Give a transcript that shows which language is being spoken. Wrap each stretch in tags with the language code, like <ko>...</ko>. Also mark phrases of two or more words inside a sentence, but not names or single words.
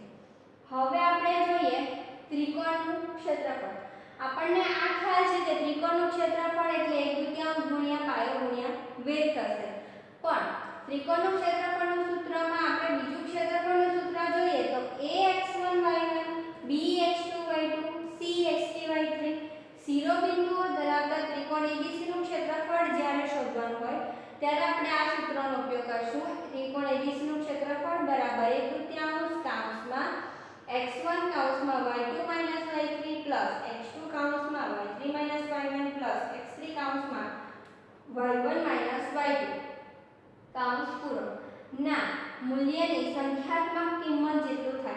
<gu>હવે આપણે જોઈએ ત્રિકોણનું ક્ષેત્રફળ. આપણને આ ખ્યાલ છે કે ત્રિકોણનું ક્ષેત્રફળ એટલે 1/2 × પાયો × વેધ થશે. પણ ત્રિકોણનું ક્ષેત્રફળનું સૂત્રમાં આપણે બીજું ક્ષેત્રફળનું સૂત્ર જોઈએ તો ax1 y1 bx2 y2 cx3 y3 શિરોબિંદુઓ ધરાવતા ત્રિકોણ ABC નું ક્ષેત્રફળ જ્યારે શોધવાનું હોય ત્યારે આપણે આ સૂત્રનો ઉપયોગ કરશું. ત્રિકોણ ABC નું ક્ષેત્રફળ બરાબર 1/3 કૌંસમાં x1 કૌંસમાં y2 - y3 પ્લસ x2 કૌંસમાં y3 - y1 પ્લસ x3 કૌંસમાં y1 - y2 કૌંસ પૂરો ના મૂલ્યની સંખ્યાત્મક કિંમત જેટલું થાય.</gu>